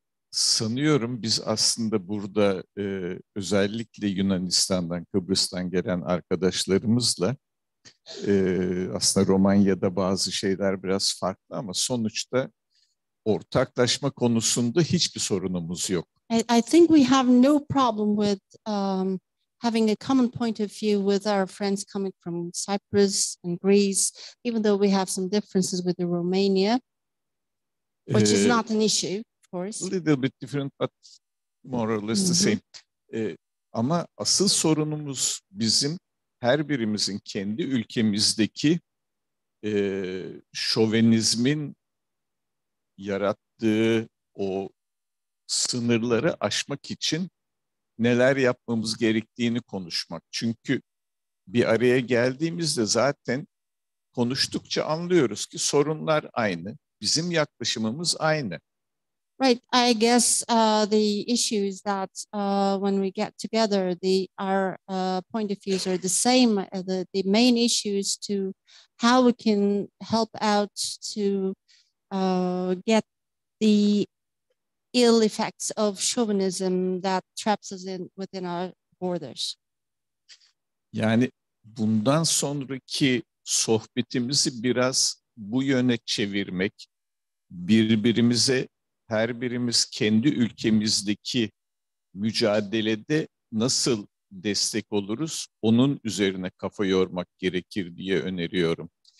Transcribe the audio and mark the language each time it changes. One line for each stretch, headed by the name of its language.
Turkish: Sanıyorum biz aslında burada özellikle Yunanistan'dan, Kıbrıs'tan gelen arkadaşlarımızla aslında Romanya'da bazı şeyler biraz farklı ama sonuçta ortaklaşma konusunda hiçbir sorunumuz yok.
English: I think we have no problem with having a common point of view with our friends coming from Cyprus and Greece, even though we have some differences with the Romania, which is not an issue, of course. A little bit different, but more or less the same.
Turkish: Ama asıl sorunumuz bizim her birimizin kendi ülkemizdeki şovenizmin yarattığı o sınırları aşmak için neler yapmamız gerektiğini konuşmak. Çünkü bir araya geldiğimizde zaten konuştukça anlıyoruz ki sorunlar aynı. Bizim yaklaşımımız aynı.
English: Right. I guess the issue is that when we get together, our point of views are the same. The main issue is to how we can help out to get the ill effects of chauvinism that traps us within our borders.
Turkish: Yani bundan sonraki sohbetimizi biraz bu yöne çevirmek, birbirimize her birimiz kendi ülkemizdeki mücadelede nasıl destek oluruz, onun üzerine kafa yormak gerekir diye öneriyorum.